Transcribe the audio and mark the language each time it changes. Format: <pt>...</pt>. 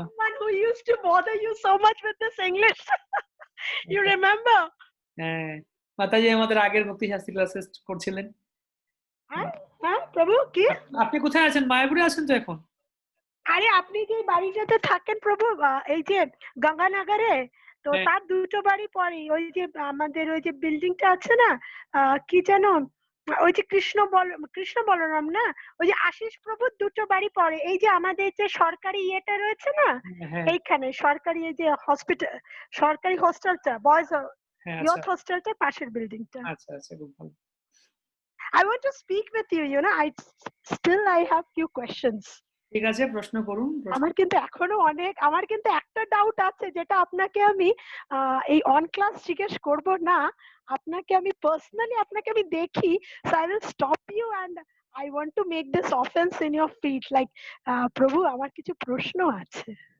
<en>One who used to bother you so much with this English. You remember?</en> <bn>হ্যাঁ, মাতাজি আমাদের আগের ভক্তি শাস্ত্রী ক্লাসে করছিলেন। হ্যাঁ প্রভু, কি আপনি কোথায় আছেন? মায়াপুরে আছেন তো এখন? আরে আপনি যে বাড়িটাতে থাকেন প্রভু, এই যে গঙ্গানগরে, তো তার দুটো বাড়ি পরে ওই যে আমাদের ওই যে বিল্ডিংটা আছে না, কি যেন ওই যে কৃষ্ণ বলরাম না, ওই যে আশিস প্রভুর দুটো বাড়ি পড়ে, এই যে আমাদের যে সরকারি ইয়েটা রয়েছে না হ্যাঁ এইখানে, সরকারি এই যে হসপিটাল, সরকারি হোস্টেলটা, বয়েজ হ্যাঁ ইয়ুথ আচ্ছা হোস্টেলটা পাশের বিল্ডিংটা। আচ্ছা আচ্ছা খুব ভালো।</bn> <en>I want to speak with you, you know, I have few questions.</en> <bn>ঠিক আছে, প্রশ্ন করুন। আমার কিন্তু এখনো আমার কিন্তু একটা ডাউট আছে, যেটা আপনাকে আমি এই অন ক্লাস জিজ্ঞেস করব না, আপনাকে আমি পার্সোনালি আপনাকে আমি দেখি,</bn> <en>so I will stop you and I want to make this offense in your feet, like</en> <bn>প্রভু আমার কিছু প্রশ্ন আছে।</bn>